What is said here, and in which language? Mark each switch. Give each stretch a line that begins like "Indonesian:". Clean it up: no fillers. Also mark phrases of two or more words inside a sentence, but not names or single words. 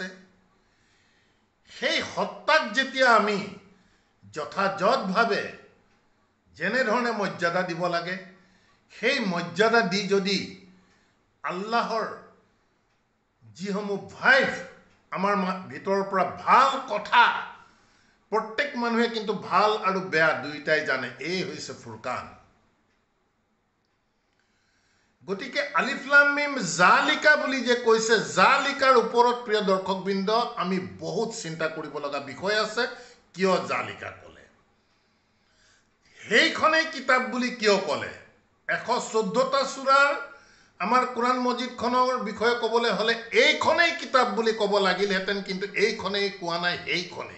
Assamese: সেই সত্তাক যেতিয়া আমি যথাযথভাৱে যেনেধৰণে মৰ্যাদা দিব লাগে, সেই মৰ্যাদা দি যদি আল্লাহৰ যিসমূহ ভাইভ আমাৰ ভিতৰৰ পৰা ভাল কথা, প্ৰত্যেক মানুহে কিন্তু ভাল আৰু বেয়া দুয়োটাই জানে, এই হৈছে ফুৰকান। গতিকে
Arabic: ألف لام ميم ذلك
Assamese: বুলি যে কৈছে, জালিকাৰ ওপৰত প্ৰিয় দৰ্শকবৃন্দ আমি বহুত চিন্তা কৰিব লগা বিষয় আছে। কিয় জালিকা ক'লে? সেইখনেই কিতাপ বুলি কিয় ক'লে? 114টা সূৰাৰ আমাৰ কোৰআন মজিদখনৰ বিষয়ে ক'বলৈ হ'লে এইখনেই কিতাপ বুলি ক'ব লাগিলহেঁতেন, কিন্তু এইখনেই কোৱা নাই, সেইখনেই।